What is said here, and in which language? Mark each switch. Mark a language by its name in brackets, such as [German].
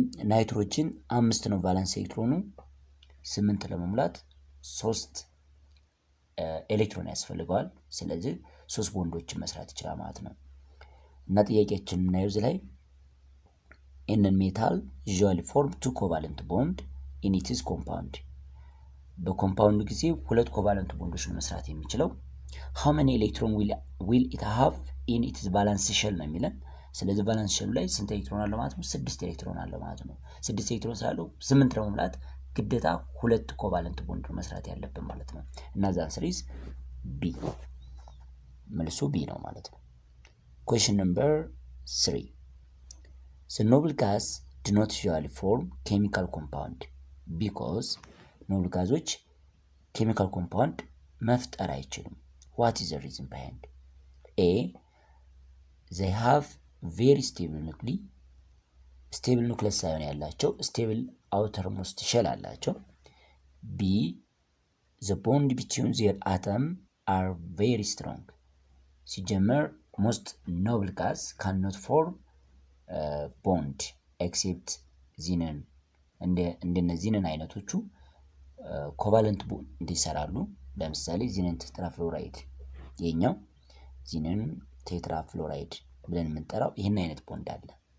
[Amharic] ናይትሮጅን 5 ነው ቫላንስ ኤሌክትሮኑ፣ 8 ለመሙላት 3 ኤሌክትሮን ያስፈልገዋል። ስለዚህ 3 ቦንዶችን መስራት ይችላል ማለት ነው። እና ጥያቄያችን እናየው እዚህ ላይ [English] ኤንን ሜታል ዩዥዋሊ ፎርም 2 ኮቫለንት ቦንድ ኢን ኢትስ ኮምፓውንድ። [Amharic] በኮምፓውንድ ጊዜ 2 ኮቫለንት ቦንዶችን መስራት የሚችለው [English] ሃው መኒ ኤሌክትሮን ዊል ኢት ሃቭ ኢን ኢትስ ቫላንስ ሼል [Amharic] ነው የሚለን። ስለዚህ ቫላንስ ሼሉ ላይ ስንት ኤሌክትሮን አለው ማለት ነው? 6 ኤሌክትሮን አለው ማለት ነው። 6 ኤሌክትሮን ስላለው 8 ለመሙላት ግዴታ 2 ኮቫለንት ቦንድ መስራት ያለብን ማለት ነው። እና ዛን ስሪዝ ቢ፣ መልሱ ቢ ነው ማለት ነው። [English] Question number 3. The noble gas do not usually form chemical compound because noble gasoች chemical compound [Amharic] መፍጠር አይችሉም። [English] What is the reason behind? A. They have very stable nuclei. stable nucleus [Amharic] ሳይሆን ያላቸው [English] stable outermost shell [Amharic] አላቸው። [English] B. The bond between their atom are very strong. [Amharic] ሲጀመር [English] most noble gas cannot form bond except xenon። [Amharic] እንደነ ዚነን አይነቶቹ ኮቫለንት ቦንድ ይሰራሉ። ለምሳሌ ዚነን ቴትራፍሎራይድ፣ የኛው ዚነን ቴትራፍሎራይድ ብለን የምንጠራው ይህን አይነት ቦንድ አለ።